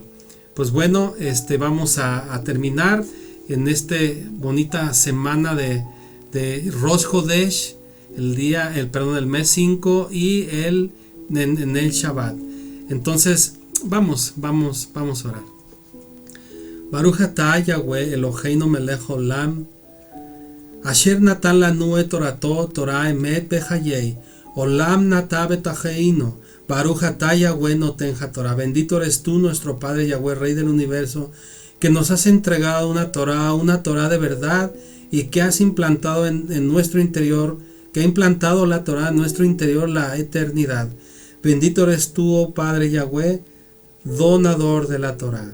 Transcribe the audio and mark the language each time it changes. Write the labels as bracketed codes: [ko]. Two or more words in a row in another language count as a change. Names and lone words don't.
[es] Pues bueno, vamos a terminar en esta bonita semana de [he] ראש חודש, [es] el mes 5 y en el Shabbat. Entonces vamos a orar. [he] ברוך אתה יהוה אלהינו מלך עולם, אשר נתן לנו את תורתו תורה אמת בחיי, עולם נטע בתוכנו. ברוך אתה יהוה נותן התורה. [es] Bendito eres tú, nuestro Padre Yahweh, Rey del universo, que nos has entregado una Torah de verdad, y que has implantado en nuestro interior, que ha implantado la Torah en nuestro interior la eternidad. Bendito eres tú, oh Padre Yahweh, donador de la Torah.